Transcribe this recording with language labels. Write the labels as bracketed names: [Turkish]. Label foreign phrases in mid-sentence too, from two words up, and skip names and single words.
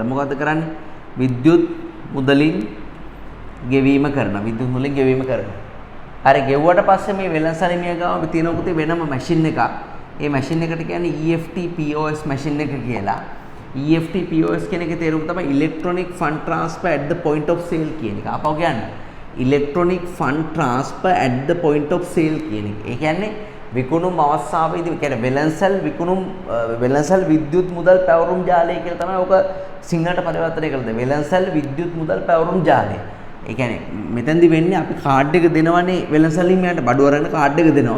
[Sinhala] මොකද්ද කරන්නේ? විද්‍යුත් මුදලින් ගෙවීම කරනවා. විද්‍යුත් මුදලින් ගෙවීම කරනවා. හරි ගෙවුවට පස්සේ මේ වෙළඳසල් හිමියා ගාව තියෙන පුතේ වෙනම මැෂින් එකක්. ඒ මැෂින් එකට කියන්නේ EFT POS මැෂින් එක කියලා. EFT POS කියන එකේ තේරුම තමයි [English] electronic fund transfer at the point of sale [Sinhala] කියන එක. අපව කියන්නේ [English] electronic fund transfer at the point of sale [Sinhala] කියන එක. ඒ කියන්නේ විකුණුම් අවස්ථාවේදී කියන්නේ වෙළඳසල් විද්‍යුත් මුදල් පැවරුම් ජාලය කියලා තමයි ඔක සිංහලට පරිවර්තනය කරලා දෙන්නේ. වෙළඳසල් විද්‍යුත් මුදල් පැවරුම් ජාලය. ඒ කියන්නේ මෙතෙන්දි වෙන්නේ අපි කාඩ් එක දෙනවනේ වෙළඳසල් හිමියාට බඩු අරගෙන කාඩ් එක දෙනවා.